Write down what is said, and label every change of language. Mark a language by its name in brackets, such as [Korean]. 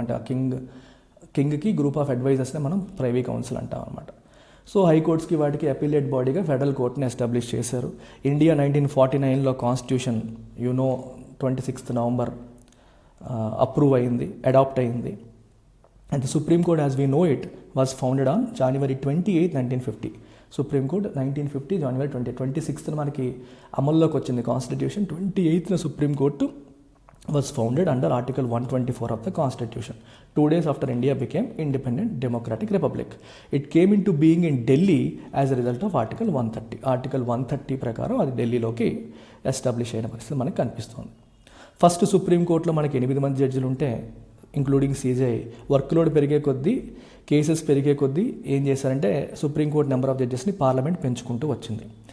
[Telugu] అంటే ఆ కింగ్కి group of అడ్వైజర్స్నే మనం ప్రైవీ కౌన్సిల్ అంటాం అనమాట. సో హైకోర్ట్స్కి వాటికి అపిలేట్ బాడీగా ఫెడరల్ కోర్ట్ని ఎస్టాబ్లిష్ చేశారు. ఇండియా 1949లో కాన్స్టిట్యూషన్ 26 నవంబర్ అప్రూవ్ అయింది, అడాప్ట్ అయింది. [English] And the Supreme Court as we know it was founded on January 28, 1950. [Telugu] Supreme Court 1950 January 26th మనకి అమల్లోకి వచ్చింది constitution. [English] 28th Supreme Court was founded under Article 124 of the Constitution. 2 days after India became independent democratic republic. It came into being in Delhi as a result of Article 130. [Telugu] Article 130 ప్రకారం అది ఢిల్లీలోకి establish అయిన పరిస్థితి మనకు కనిపిస్తుంది. First సుప్రీంకోర్టులో మనకి 8 మంది జడ్జిలు ఉంటే ఇంక్లూడింగ్ సీజీఐ వర్క్ లోడ్ పెరిగే కొద్దీ, కేసెస్ పెరిగే కొద్దీ ఏం చేశారంటే సుప్రీంకోర్టు నెంబర్ ఆఫ్ జడ్జెస్ని పార్లమెంట్ పెంచుకుంటూ వచ్చింది.